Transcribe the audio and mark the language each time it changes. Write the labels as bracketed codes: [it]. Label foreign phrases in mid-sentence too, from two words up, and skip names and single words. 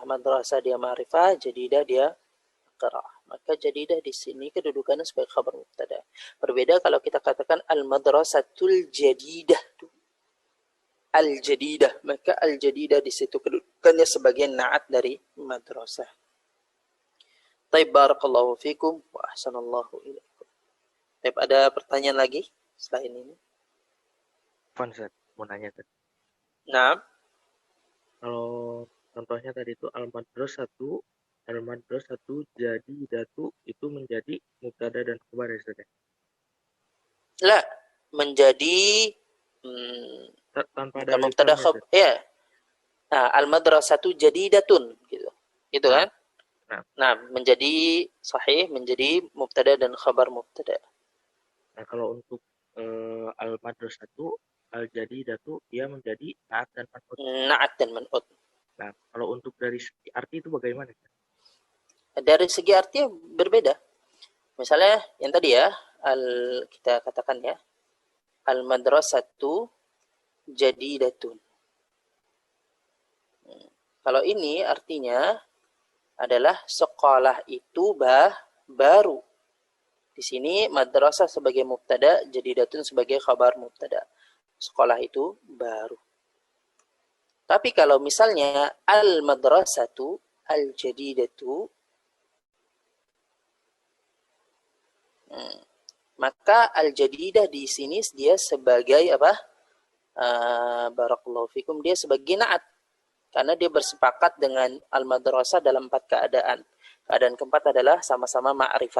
[id] Madrasah dia ma'rifah, jadidah dia nakirah. Maka jadidah di sini kedudukannya sebagai khabar mubtada. Berbeda kalau kita katakan [ar] المدرسة الجديدة. [id] Al-jadidah, maka al-jadidah di situ kedudukannya sebagai na'at dari madrasah. Taib, [ar] بارك الله فيكم وأحسن الله إليكم. [id] Taib, ada pertanyaan lagi selain ini? Fun, Ustaz. Mau nanya, Ustaz. Nah, Kalau contohnya tadi itu [ar] المدرسة جديدة [id] itu menjadi mubtada dan khabar ya, Ustaz. la menjadi Tanpa bukan ada mubtada alif khabar ya. Nah, [ar] المدرسة جديدة [id] gitu. Itu kan? Nah, menjadi sahih, menjadi mubtada dan khabar mubtada. Nah, kalau untuk [ar] المدرسة الجديدة [id] dia menjadi naat dan man'ut. Naat dan man'ut. Nah, kalau untuk dari segi arti itu bagaimana? Dari segi arti berbeda. Misalnya yang tadi ya, kita katakan ya, [ar] المدرسة جديدة. [id] Kalau ini artinya adalah sekolah itu baru. Di sini madrasah sebagai mubtada, jadidatun sebagai khabar mubtada. Sekolah itu baru. Tapi kalau misalnya [ar] المدرسة الجديدة, [id] maka al-jadidah di sini dia sebagai apa? [ar] بارك الله فيكم, [id] dia sebagai na'at. Karena dia bersepakat dengan al-madrasah dalam 4 keadaan. Keadaan keempat adalah sama-sama ma'rifah.